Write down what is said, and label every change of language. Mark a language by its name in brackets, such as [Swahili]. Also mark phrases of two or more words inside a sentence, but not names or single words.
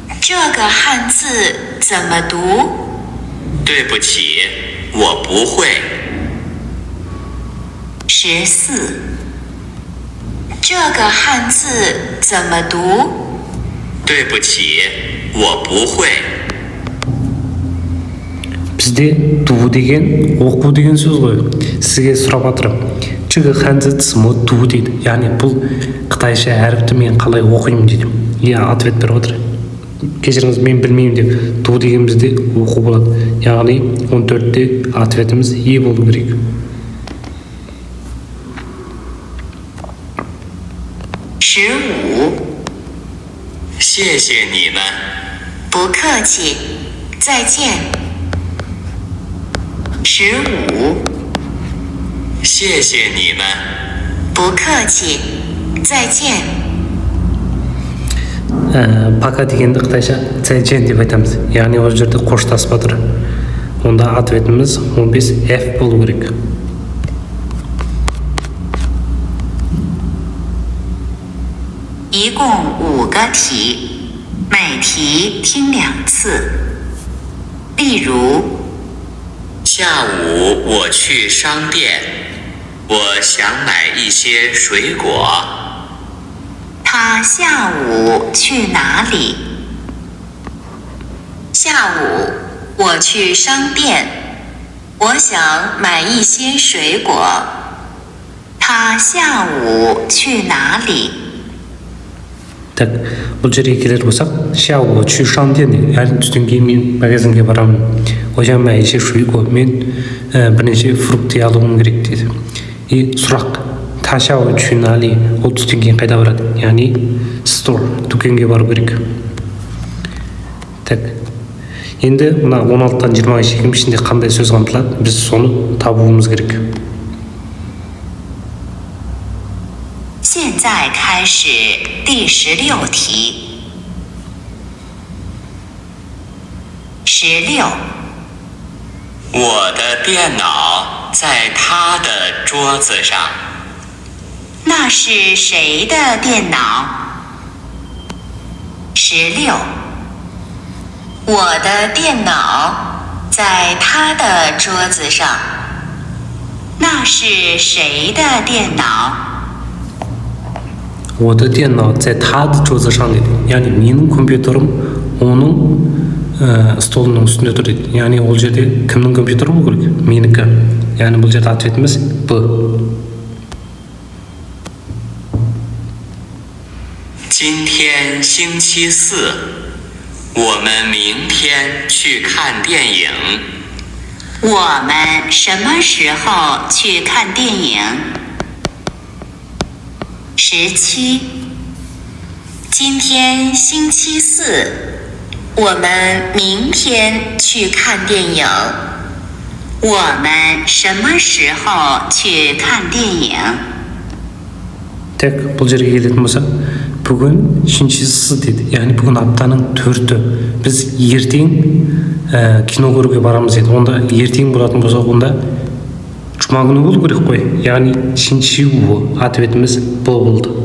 [Chinese] 这个汉字怎么读？对不起，我不会。 14。这个汉字怎么读？对不起，我不会。 [Kazakh] Бізде ду деген оқу деген сөз ғой. Сізге сұрап жатырмын. [Chinese] 这个汉字怎么读 дейді. [Kazakh] Яғни бұл қытайша әріпті мен қалай оқимын дейді. Иә, ответ беріп отыр. Кешіріңіз, мен білмеймін деп. Ду деген бізде оқу болады. Яғни 14-те ответіміз е болу керек. [Chinese] 15。谢谢你们。不客气，再见。15。谢谢你们。不客气，再见。 [Kazakh] Пока дегенді қытайша зайчен деп айтамыз. Яғни ол жерде қоштасып отыр. Онда ответіміз 15 F болу керек. [Chinese] 一共5个题，每题听2次。例如，下午我去商店，我想买一些水果。他下午去哪里？下午我去商店，我想买一些水果。他下午去哪里？ [Kazakh] Так, бұл жерге келер болсақ, [Chinese] 下午去商店 дейді. [Kazakh] Яғни түстен кейін мен магазинге барамын. [Chinese] 我想买一些水果. [Kazakh] Мен бірнеше фрукты алуым керек дейді. И сұрақ, [Chinese] 他下午去哪里? [Kazakh] Ол түстен кейін қайда барады? Яғни store, дүкенге бару керек. Так, енді мына 16-тан 20-ға шейін ішінде қандай сөз қамтылады? Біз соны табуымыз керек. [Chinese] 现在开始第16题。16。我的电脑在他的桌子上。那是谁的电脑？16。我的电脑在他的桌子上。那是谁的电脑？我的电脑在他的桌子上 дейді. [Kazakh] Яғни менің компьютерім оның столының үстінде тұр дейді. Яғни ол жерде кімнің компьютері болу керек? Менікі. Яғни бұл жерде ответіміз Б. [Chinese] 今天星期四，我们明天去看电影。我们什么时候去看电影？17。今天星期四，我们明天去看电影。我们什么时候去看电影？ [Kazakh] Так, бұл жерге келетін болса, бүгін шинчisi дейді. Яғни бүгін аптаның 4-і. Біз ертең кино көруге барамыз дейді. Онда ертең болатын болса, онда жұма күні болу керек қой. Яғни шинчиу ответіміз Б болды.